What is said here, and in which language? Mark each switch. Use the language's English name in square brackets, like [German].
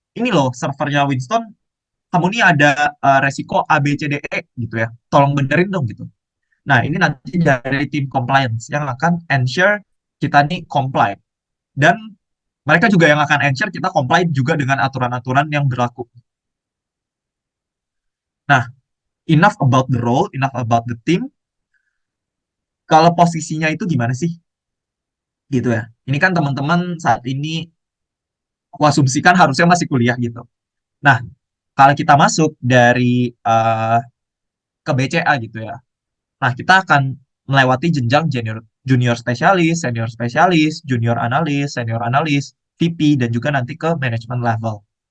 [Indonesian] Ini loh, servernya Winston, kamu nih ada resiko A, B, C, D, E gitu ya. Tolong benerin dong gitu. Nah, ini nanti dari tim compliance yang akan ensure kita nih comply. Dan mereka juga yang akan ensure kita comply juga dengan aturan-aturan yang berlaku. [English] Nah, enough about the role, enough about the team. [Indonesian] Kalau posisinya itu gimana sih? Gitu ya. Ini kan teman-teman saat ini aku asumsikan harusnya masih kuliah gitu. Nah, kalau kita masuk dari ke BCA gitu ya. Nah, kita akan melewati jenjang junior spesialis, junior analis, senior analis, VP, dan juga nanti ke management level.